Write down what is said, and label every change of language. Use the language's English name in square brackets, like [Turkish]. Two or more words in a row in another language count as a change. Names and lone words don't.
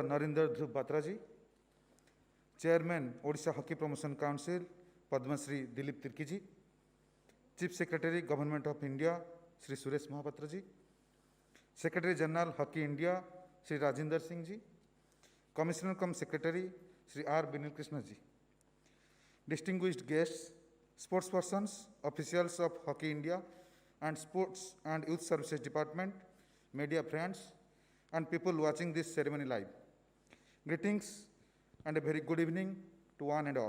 [English] Narinder Dhruv Batraji, Chairman, Odisha Hockey Promotion Council, Padma Shri Dilip Tirkiji, Chief Secretary, Government of India, Shri Suresh Mahapatraji, Secretary General, Hockey India, Shri Rajinder Singh ji, Commissioner cum Secretary, Shri R. Vinil Krishna ji, distinguished guests, sportspersons, officials of Hockey India and Sports and Youth Services Department, media friends, and people watching this ceremony live. Greetings and a very good evening to one and all.